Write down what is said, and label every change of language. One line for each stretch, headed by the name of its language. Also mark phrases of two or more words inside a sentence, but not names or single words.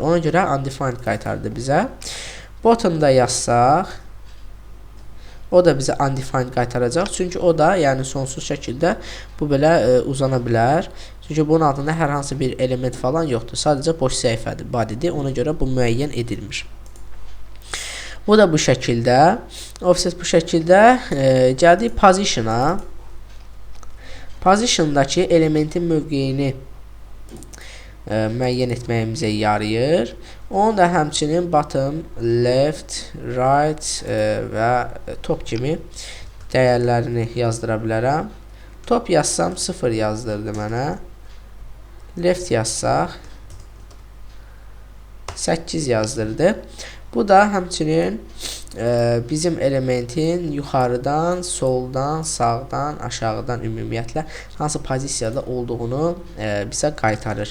Azerbaijani: Ona görə undefined qaytardı bizə. Bottom-da yazsaq, o da bizə undefined qaytaracaq. Çünki o da yəni sonsuz şəkildə bu belə uzana bilər. Çünki bunun altında hər hansı bir element falan yoxdur. Sadəcə boş səhifədir, bodydir. Ona görə bu müəyyən edilmir. Bu da bu şəkildə. Offset bu şəkildə. Gəldik position-a. Position-dakı elementin mövqeyini müəyyən etməyimizə yarayır. Onu da həmçinin bottom, left, right və top kimi dəyərlərini yazdıra bilərəm. Top yazsam 0 yazdırdı mənə. Left yazsaq 8 yazdırdı. Bu da həmçinin bizim elementin yuxarıdan, soldan, sağdan, aşağıdan ümumiyyətlə hansı pozisiyada olduğunu bizə qaytarır.